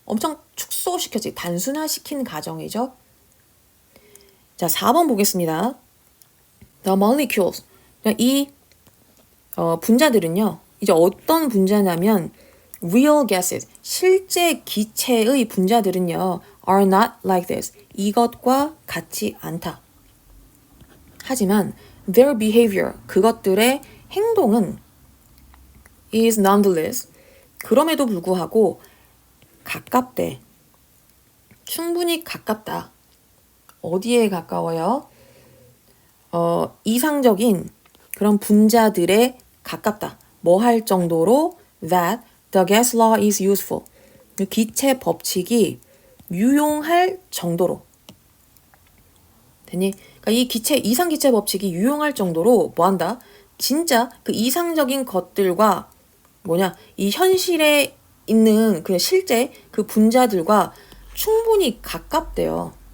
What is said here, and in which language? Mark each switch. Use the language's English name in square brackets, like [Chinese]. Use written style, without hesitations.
[Korean] 엄청 축소시켰지. 단순화시킨 가정이죠. 자, 4번 보겠습니다. [English] The molecules. [Korean] 이 분자들은요. 이제 어떤 분자냐면 [English] real gases. [Korean] 실제 기체의 분자들은요. [English] are not like this. [Korean] 이것과 같지 않다. 하지만 [English] their behavior. [Korean] 그것들의 행동은 [English] is nonetheless. [Korean] 그럼에도 불구하고 가깝대. 충분히 가깝다. 어디에 가까워요? 이상적인 그런 분자들에 가깝다. 뭐 할 정도로 [English] that the gas law is useful. [Korean] 기체 법칙이 유용할 정도로. 되니? 그러니까 이 이상 기체 법칙이 유용할 정도로 뭐 한다? 진짜 그 이상적인 것들과 이 현실에 있는 그 실제 그 분자들과 충분히 가깝대요.